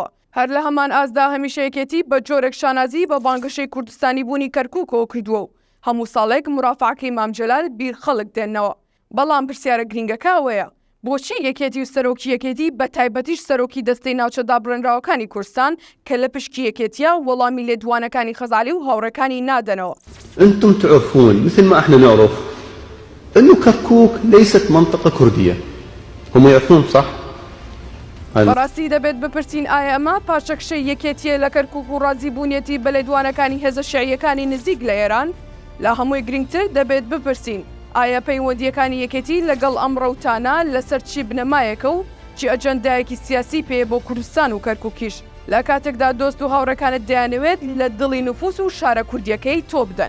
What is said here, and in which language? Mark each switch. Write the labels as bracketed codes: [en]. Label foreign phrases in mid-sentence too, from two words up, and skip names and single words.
[ckb] هەر لە هەمان ئازدا هەمیشە یەکێتی بە جۆرێک شانازی بە بانگەشەی کوردستانی بوونی کەرکووکەوە کردووە و هەموو ساڵێک مرافعەکەی مام جەلال بیر خەڵک دێننەوە. بەڵام پرسیارە گرینگەکە ئەوەیە بۆچی یەکێتی و سەرۆکی یەکێتی بە تایبەتیش سەرۆکی دەستەی ناوچە دابڕێنراوەکانی کوردستان کە لە پشکی یەکێتیە وەڵامی لێدوانەکانی خەزالی و هاوڕەکانی نادەنەوە؟ [ar] أنتم تعرفون مثل ما احنا نعرف أنه كركوك ليست منطقة كردية. هم يعرفون صح؟ [ckb] بەڕاستی دەبێت بپرسین ئایا ئەمە پاشەکشەی یەکێتیە لە کەرکووک و ڕازیبوونیەتی بە لێدوانەکانی هێزە شیعیەکانی نزیک لە ئێران؟ لە هەمووی گرنگتر دەبێت بپرسین ئایا پەیوەندیەکانی یەکێتی لەگەڵ ئەم ڕەوتانە لەسەر چی بنەمایەکە و چی ئەجەندایەکی سیاسی پێ بۆ کوردستان و کەرکووکیش لە کاتێکدا دۆست و هاوڕەکانت دەیانەوێت لە دڵی نفوس و شارە کوردیەکەی تۆ بدەن.